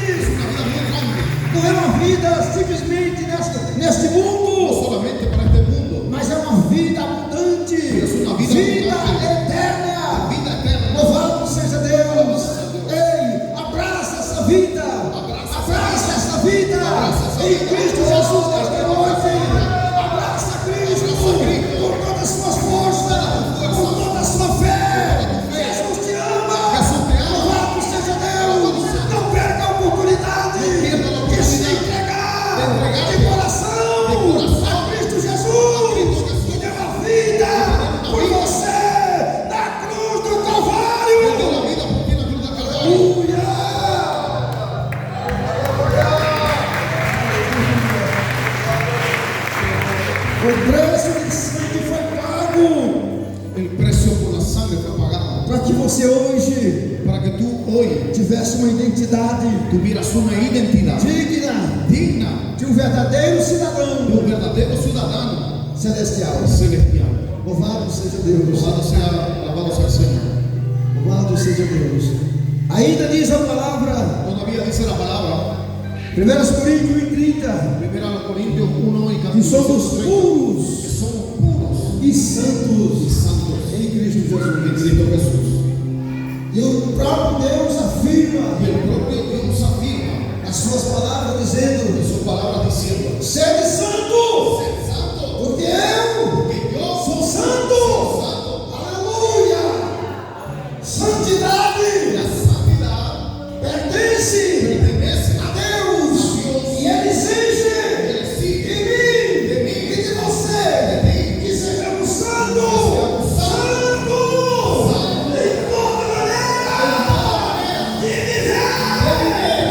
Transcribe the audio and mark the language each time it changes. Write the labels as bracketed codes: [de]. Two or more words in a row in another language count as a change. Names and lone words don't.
[es] es una vida muy grande, [pt] não é uma vida simplesmente neste no mundo, [es] solamente para este mundo, [pt] mas é uma vida abundante, [es] es una vida vida abundante, eterna. vida eterna. [pt] Louvado seja Deus. Ei, abraça essa vida. Abraça essa vida. Em Cristo Jesus nesta noite. Abraça Cristo com todas as suas forças, com toda a sua fé. Jesus te ama. [es] Jesús te ama. [pt] Louvado seja Deus. Não perca a oportunidade de se entregar de coração a Cristo Jesus, que deu a vida por você na cruz do [es] Él dio [pt] Calvário. [es] la vida por ti en la cruz del Calvario. [pt] Aleluia! O preço de sangue foi pago [es] El precio por la sangre fue pagado [pt] para que você hoje [es] para que tú hoy [pt] tivesse uma identidade [es] tuvieras una identidad [pt] digna [es] digna [pt] de um verdadeiro [es] de [pt] cidadão [es] un verdadero ciudadano [pt] celestial. [es] celestial. [pt] Louvado seja Deus. [es] Alabado sea el Señor. [pt] Louvado seja Deus. Ainda diz a palavra, [es] Todavía dice la palabra, [pt] 1 Coríntios 1:30, [es] 1 Corintios 1 y [pt] que [es] capítulo [pt] somos [es] 30, [pt] puros [es] que somos puros [pt] e [es] y [pt] santos [es] santos [pt] em Cristo [es] en [pt] Jesus. [es] Cristo Jesús. [pt] E o próprio Deus afirma [es] Y el propio Dios afirma [pt] as suas palavras [es] en [pt] dizendo: [es] sus palabras diciendo: [pt] sede santo, [es] Sed santo, [pt] porque eu [es] porque yo [pt] sou [es] soy [pt] santo. [es] santo. [pt] Aleluia! Santidade [es] La santidad [pt] pertence [es] pertenece [pt] a Deus e Ele exige de mí e de você que sejamos santos, santos em toda maneira de viver.